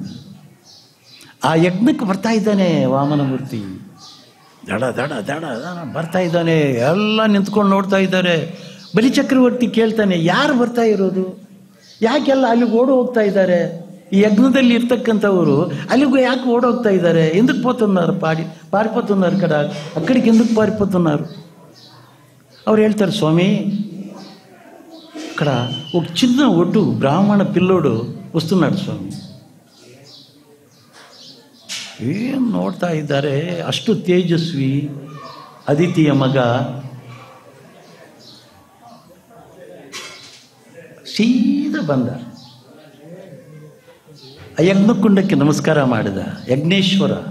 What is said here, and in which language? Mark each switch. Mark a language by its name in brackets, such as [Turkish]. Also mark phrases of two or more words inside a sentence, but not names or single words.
[Kannada] ಆ ಯಜ್ಞಕ್ಕೆ ಬರ್ತಾ ಇದ್ದಾನೆ ವಾಮನ ಮೂರ್ತಿ. ದಡ ದಡ ದಡ ಬರ್ತಾ ಇದ್ದಾನೆ. ಎಲ್ಲ ನಿಂತ್ಕೊಂಡು ನೋಡ್ತಾ ಇದ್ದಾರೆ. ಬಲಿಚಕ್ರವರ್ತಿ ಕೇಳ್ತಾನೆ, ಯಾರು ಬರ್ತಾ ಇರೋದು, ಯಾಕೆಲ್ಲ ಅಲ್ಲಿಗೆ ಓಡಿ ಹೋಗ್ತಾ ಇದ್ದಾರೆ? ಈ ಯಜ್ಞದಲ್ಲಿ ಇರ್ತಕ್ಕಂಥವರು ಅಲ್ಲಿಗೂ ಯಾಕೆ ಓಡೋಗ್ತಾ ಇದ್ದಾರೆ? [Telugu] ಎಂದಕ್ಕೆ పోతున్నారు? పారిపోతున్నారు కదా, అక్కడికి ఎందుకు పారిపోతున్నారు? [Kannada] ಅವ್ರು ಹೇಳ್ತಾರೆ, [Telugu] స్వామి ఇక్కడ ఒక చిన్న ఒడ్డు బ్రాహ్మణ పిల్లోడు వస్తున్నాడు స్వామి. [Kannada] ಏನು ನೋಡ್ತಾ ಇದ್ದಾರೆ, ಅಷ್ಟು ತೇಜಸ್ವಿ ಅದಿತಿಯ ಮಗ. ಸೀದಾ ಬಂದ, ಆ ಯಜ್ಞಕುಂಡಕ್ಕೆ ನಮಸ್ಕಾರ ಮಾಡಿದ ಯಜ್ಞೇಶ್ವರ.